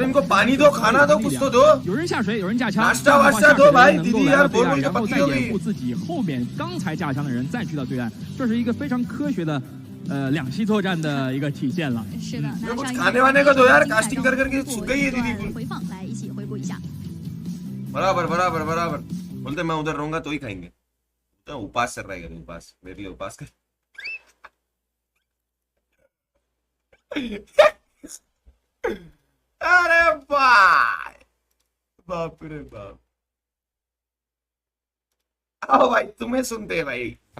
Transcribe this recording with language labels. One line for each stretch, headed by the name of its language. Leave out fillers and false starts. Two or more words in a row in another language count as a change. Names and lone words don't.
Chinese: 有人下水，有人架枪，下水能够来到对岸，然后再掩护自己后面刚才架枪的人再去到对岸，这是一个非常科学的两栖作战的一个体现了。是的，那上一个回放来一起回顾一下。
Hindi: बराबर बोलते मैं उधर रहूंगा तो ही खाएंगे तो उपास कर रहेगा उपास मेरे लिए उपास कर अरे भाई बाप रे बाप आओ भाई तुम्हें सुनते हैं भाई